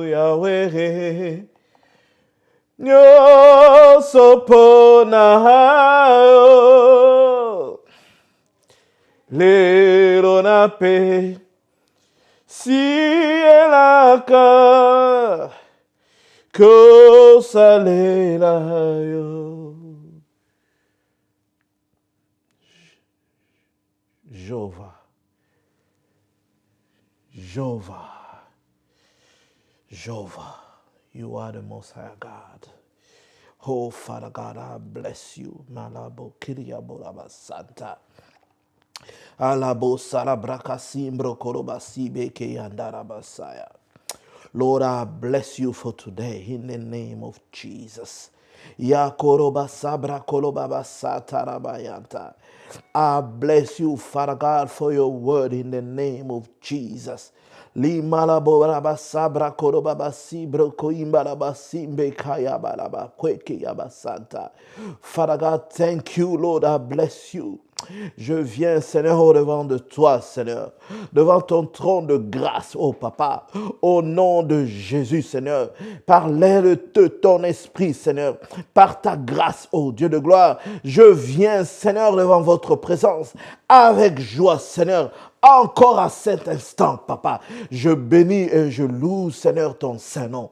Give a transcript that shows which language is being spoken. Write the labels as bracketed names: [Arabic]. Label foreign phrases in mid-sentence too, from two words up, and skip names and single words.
[English] Yahweh. Nyoso ponayo. Lelo na peisi elaka kosalelayo. Jehovah. Jehovah. Jehovah. You are the Most High God. Oh, Father God, I bless you. Malabo Kiriabolaba Santa. Alabo Sarabraka Simbro Koroba Sibeke Yandarabasaya. Lord, I bless you for today in the name of Jesus. Ya koroba sabra kolobaba satarabayanta. I bless you, Father God, for your word in the name of Jesus. Limalabo sabra korobaba sibro koimbaraba simbe kayabaraba kweke yabasanta. Father God, thank you, Lord. I bless you. [French] Je viens, Seigneur, au-devant de toi, Seigneur, devant ton trône de grâce, oh Papa, au nom de Jésus, Seigneur, par l'aide de ton esprit, Seigneur, par ta grâce, oh Dieu de gloire, je viens, Seigneur, devant votre présence, avec joie, Seigneur, Encore à cet instant, Papa, je bénis et je loue, Seigneur, ton Saint-Nom.